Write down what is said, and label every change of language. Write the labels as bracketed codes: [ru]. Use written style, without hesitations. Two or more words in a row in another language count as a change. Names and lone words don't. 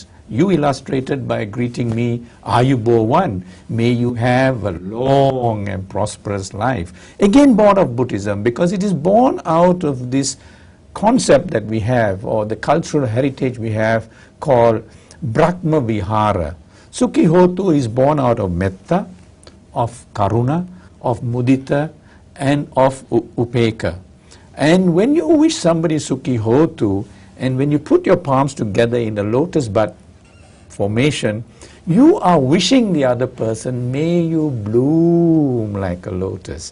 [en] You illustrated by greeting me, Ayubowan, may you have a long and prosperous life. Again, born of Buddhism, because it is born out of this concept that we have, or the cultural heritage we have, called [pi] Brahma Vihara. Sukhi hotu [en] is born out of metta, of karuna, of mudita, and of upeka. And when you wish somebody [pi] Sukhi hotu, [en] and when you put your palms together in a lotus bud formation, you are wishing the other person, may you bloom like a lotus.